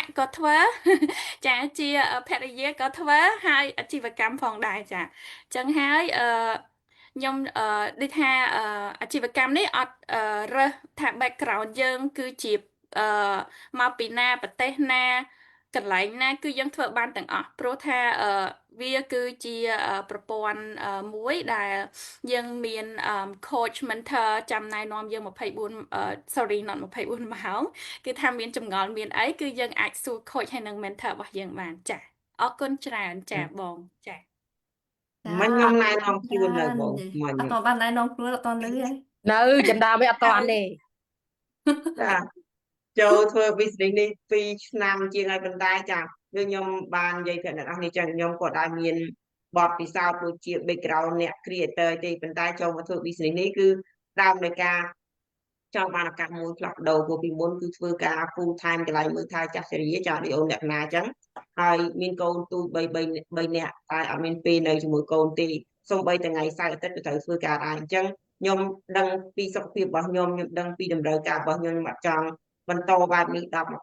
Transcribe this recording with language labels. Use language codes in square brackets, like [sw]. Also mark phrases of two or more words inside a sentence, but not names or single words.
[km] ក់ក៏ធ្វើ ចាជាភរិយាក៏ធ្វើហើយអាជីវកម្មផងដែរចាអញ្ចឹងហើយខ្ញុំដូចថាអាជីវកម្មនេះអត់រើសថា background យើងគឺជាមកពីណាប្រទេសណាកន្លែងណាគឺយើងធ្វើបានទាំងអស់ព្រោះថាវាគឺជាប្រព័ន្ធមួយដែលយើងមាន [en] coach mentor [km] ចាំណែនាំយើង 24 [en] sorry not [km] 24 ម៉ោងគឺថាមានចម្ងល់មានអីគឺយើងអាចសួរ coach ហើយនិង mentor របស់យើងបានចាអរគុណច្រើនចាបងចា ចា មិញខ្ញុំណែនាំ ច ខ្លួននៅើ បង និយាយ មិញ អត់តបានណែនាំខ្លួនអត់តលឺហ៎ នៅចំដើមវាអត់តាន់ទេ ចាចូលធ្វើ business នេះ2ឆ្នាំជាងហើយប៉ុន្តែចាខ្ញុំបាននិយាយប្រាប់អ្នកនរនេះចឹងខ្ញុំក៏ដែរមានបទពិសោធន៍ដូចជា background អ្នក creator ទេប៉ុន្តែចូលមកធ្វើ business នេះគឺដើមនៃការចង់បានឱកាសមួយផ្លាស់ប្ដូរព្រោះពីមុនគឺធ្វើការ [en] full time [km] កន្លែងមើលថែចាស់សេរីចាដូចអូនអ្នកណាចឹងហើយមានកូនទូ 3នាក់តែអត់មានពេលនៅជាមួយកូនទេសូម្បីតែថ្ងៃសៅរ៍អាទិត្យក៏ត្រូវធ្វើការដែរអញ្ចឹងខ្ញុំដឹងពីសុខភាពរបស់ខ្ញុំដឹងពីតម្រូវការរបស់ខ្ញុំអត់ចង់បន្តបែបនេះ10